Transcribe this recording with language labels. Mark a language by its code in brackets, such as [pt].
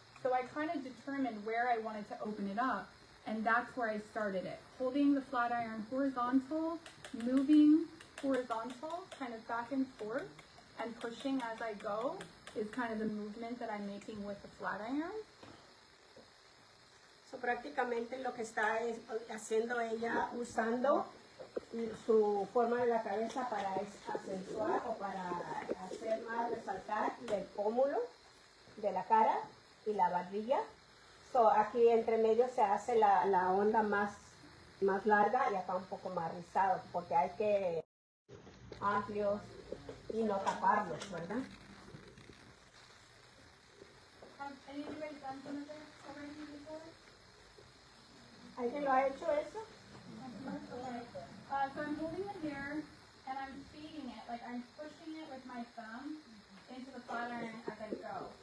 [en] So I kind of determined where I wanted to open it up, and that's where I started it. Holding the flat iron horizontal, moving horizontal, kind of back and forth, and pushing as I go is kind of the movement that I'm making with the flat iron. [es] So, prácticamente lo que está haciendo ella, usando su forma de la cabeza para acentuar o para hacer más resaltar el pómulo de la cara y la barbilla. So, aquí entre medio se hace la onda más larga y acá un poco más rizado, porque hay que amplios y no taparlos, ¿verdad? [en] Have any of you guys done some of this already before? [es] ¿Alguien lo ha hecho eso? [en] Okay. So I'm holding the hair and I'm feeding it, like I'm pushing it with my thumb into the flat iron as I go.